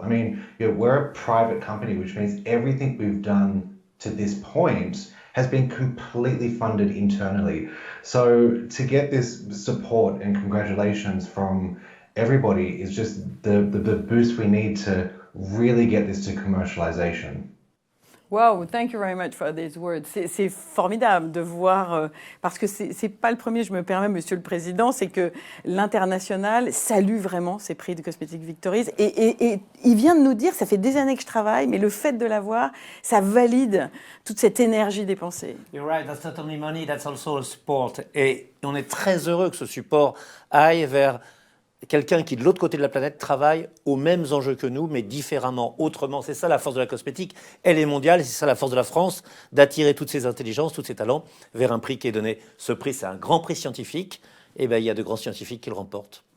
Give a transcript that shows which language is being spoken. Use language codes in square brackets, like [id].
[en] I mean, we're a private company, which means everything we've done to this point has been completely funded internally. So to get this support and congratulations from everybody is just the boost we need to really get this to commercialization. Wow, thank you very much for these words. [fr] C'est formidable de voir, parce que c'est pas le premier, je me permets, Monsieur le Président, c'est que l'international salue vraiment ces prix de Cosmetic Victories. Et il vient de nous dire, ça fait des années que je travaille, mais le fait de l'avoir, ça valide toute cette énergie dépensée. [en] You're right, that's not only money, that's also a support. [fr] Et on est très heureux que ce support aille vers quelqu'un qui, de l'autre côté de la planète, travaille aux mêmes enjeux que nous, mais différemment, autrement. C'est ça la force de la cosmétique. Elle est mondiale, et c'est ça la force de la France, d'attirer toutes ces intelligences, tous ces talents vers un prix qui est donné. Ce prix, c'est un grand prix scientifique. Et bien, il y a de grands scientifiques qui le remportent.